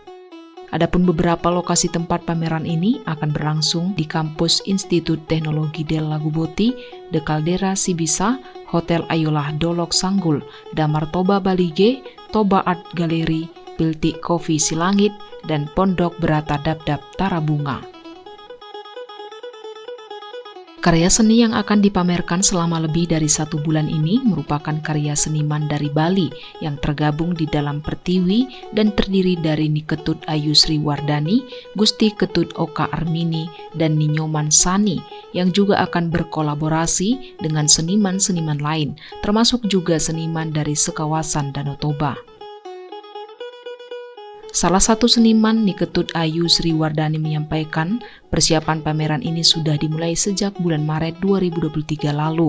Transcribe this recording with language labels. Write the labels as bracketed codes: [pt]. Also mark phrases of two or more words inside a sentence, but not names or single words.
[id] Adapun beberapa lokasi tempat pameran ini akan berlangsung di kampus Institut Teknologi Del Lago Boti, The Caldera Sibisa, Hotel Ayolah Dolok Sanggul, Damar Toba Balige, Toba Art Gallery, Piltik Coffee Silangit, dan Pondok Berata Dabdab Tarabunga. Karya seni yang akan dipamerkan selama lebih dari 1 bulan ini merupakan karya seniman dari Bali yang tergabung di dalam Pertiwi dan terdiri dari Niketut Ayu Sri Wardani, Gusti Ketut Oka Armini, dan Ninyoman Sani yang juga akan berkolaborasi dengan seniman-seniman lain, termasuk juga seniman dari sekawasan Danau Toba. Salah satu seniman, Niketut Ayu Sri Wardani, menyampaikan persiapan pameran ini sudah dimulai sejak bulan Maret 2023 lalu.